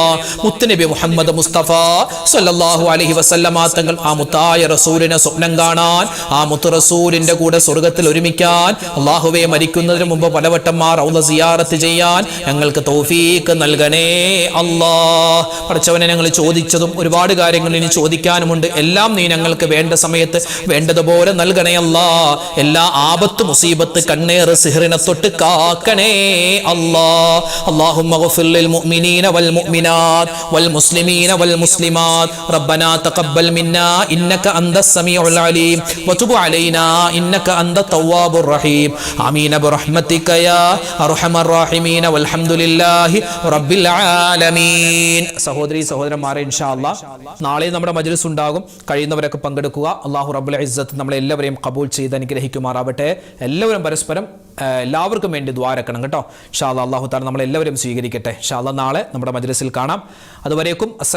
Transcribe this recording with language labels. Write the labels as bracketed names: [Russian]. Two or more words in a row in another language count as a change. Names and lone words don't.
[Malayalam] മുത്തുനബി മുഹമ്മദ് മുസ്തഫ [Arabic] صلى الله عليه وسلم [Malayalam] തങ്ങൾ ആ മുത്തായ റസൂലിനെ സ്വപ്നം കാണാൻ, ആ മുത്തു റസൂലിന്റെ കൂടെ സ്വർഗ്ഗത്തിൽ ഒരുമിക്കാൻ, അല്ലാഹുവേ മരിക്കുന്നതിന് മുമ്പ് പലവട്ടം ആ റൗള സിയാറത്ത് ചെയ്യാൻ ഞങ്ങൾക്ക് തൗഫീഖ് നൽകണേ അല്ലാ. പഠിച്ചവനെ, ഞങ്ങൾ ചോദിച്ചതും ഒരുപാട് കാര്യങ്ങൾ ഇനി ചോദിക്കാനുമുണ്ട്. എല്ലാം നീ ഞങ്ങൾക്ക് വേണ്ട സമയത്ത് വേണ്ടതുപോലെ നൽകണേ അല്ലാ. എല്ലാ ആപത്ത്, മുസീബത്ത്, കണ്ണേറ്, സിഹ്റിനെ തൊട്ട് കാക്കണേ അല്ലാ. [Arabic] اللهم اغفر للمؤمنين والمؤمنات والمسلمين والمسلمات ربنا تقبل منا إنك أنت السميع العليم وتب علينا إنك أنت التواب الرحيم آمين برحمتك يا أرحم الراحمين والحمد لله رب العالمين. [Malayalam] സഹോദരി സഹോദരന്മാരെ, [Arabic] إن شاء الله [Malayalam] നാളെ നമ്മുടെ മജ്‌ലിസ് ഉണ്ടാകും. കഴിയുന്നവരൊക്കെ പങ്കെടുക്കുക. [Arabic] الله رب العزة [Malayalam] നമ്മളെല്ലാവരെയും ഖബൂൽ ചെയ്ത് അനുഗ്രഹിക്കുമാറാവട്ടെ. എല്ലാവരും പരസ്പരം എല്ലാവർക്കും വേണ്ടി ദ്വാരക്കണം കേട്ടോ. [Arabic] إن شاء الله الله تعالى [Malayalam] നമ്മളെല്ലാവരും സ്വീകരിക്കട്ടെ. [Arabic] إن شاء الله [Malayalam] നാളെ നമ്മുടെ മജ്‌ലിസിൽ കാണാം.